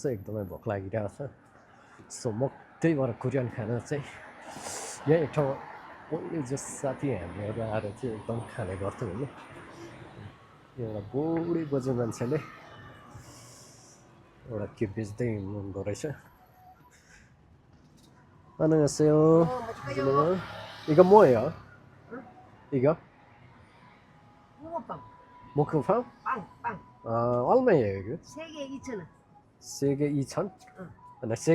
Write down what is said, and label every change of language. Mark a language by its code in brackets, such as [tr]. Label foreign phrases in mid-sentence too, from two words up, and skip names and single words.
[ne] एकदमै भोक लागिरहेको छ। सो म त्यही भएर कोरियन खाना चाहिँ यहाँ एक ठाउँमा [en] only just [ne] साथी हामीहरू आएर चाहिँ एकदम खाने गर्थ्यौँ होइन। एउटा बुढी बोजू मान्छेले एउटा के बेच्दै हुनुहुँदो रहेछ। [ko] 안녕하세요. 이거 뭐예요? 이거? 붕어빵, 목금빵? 빵. 얼마예요 이거? 3개 2,000원. 3개 2,000? 응.